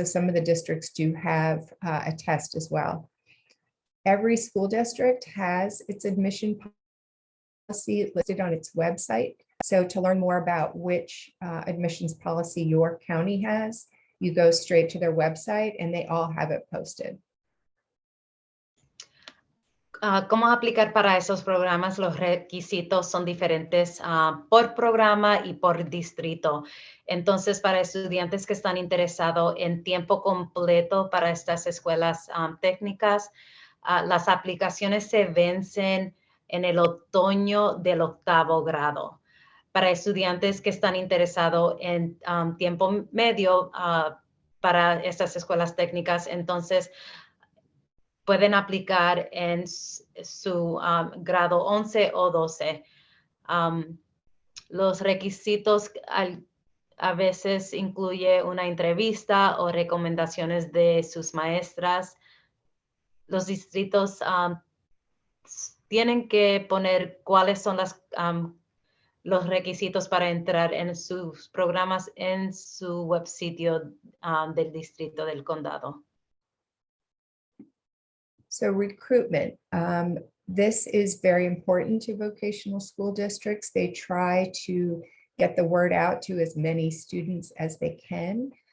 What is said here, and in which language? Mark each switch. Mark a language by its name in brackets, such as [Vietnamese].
[English] So some of the districts do have a test as well. Every school district has its admission policy listed on its website. So to learn more about which admissions policy your county has, you go straight to their website and they all have it posted. [Spanish] ¿Cómo aplicar para esos programas? Los requisitos son diferentes por programa y por distrito. Entonces, para estudiantes que están interesados en tiempo completo para estas escuelas técnicas, las aplicaciones se vencen en el otoño del 8º grado. Para estudiantes que están interesados en tiempo medio para estas escuelas técnicas, entonces pueden aplicar en su grado 11 o 12. Los requisitos a veces incluye una entrevista o recomendaciones de sus maestras. Los distritos tienen que poner cuáles son los requisitos para entrar en sus programas en su web sitio del distrito del condado. [English] So recruitment, This is very important to vocational school districts. They try to get the word out to as many students as they can.